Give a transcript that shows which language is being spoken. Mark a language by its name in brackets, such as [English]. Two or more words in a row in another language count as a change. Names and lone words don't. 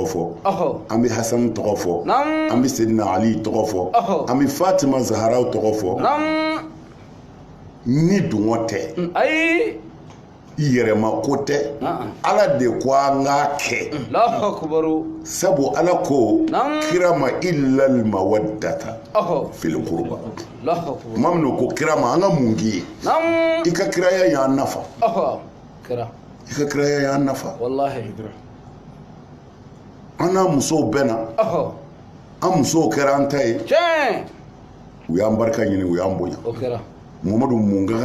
[Bambara] fɔ an bɛ Hasan tɔgɔ fɔ an bɛ Seydina Ali tɔgɔ fɔ an bɛ Fatima Zaharaw tɔgɔ fɔ ni dungɔ tɛ i yɛrɛma ko tɛ ala de ko an k'a kɛ sabu ala ko kira ma [Arabic] إلا المودة في القربى [Bambara] tuma min ko kira ma an ka mun k'i ye i ka kiraya y'an nafa i ka kiraya y'an nafa an n'a musow bɛɛ na an musow kɛra an ta ye u y'an barika ɲini u y'an bonya Muhammadu mun ka